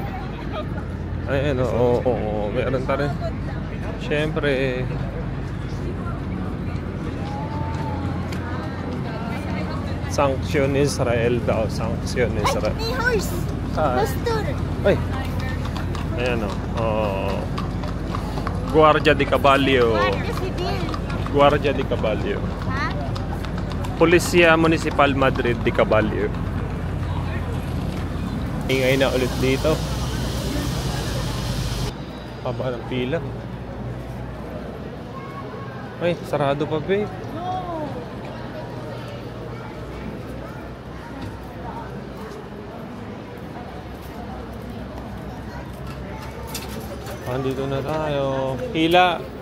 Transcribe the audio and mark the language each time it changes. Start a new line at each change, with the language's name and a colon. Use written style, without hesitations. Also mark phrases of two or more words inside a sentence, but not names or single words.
Filipino: Ay ano, oo, meron ta rin. Siyempre, sanction Israel daw, sanction Israel. May horse. Pastor. Ay, ayan o. Guardia di Caballo. Guardia Civil. Guardia di Caballo. Ha? Policia Municipal Madrid di Caballo. Ingay na ulit dito. Haba ng pila. Ay, sarado pa ba eh. Andito na tayo. Hila.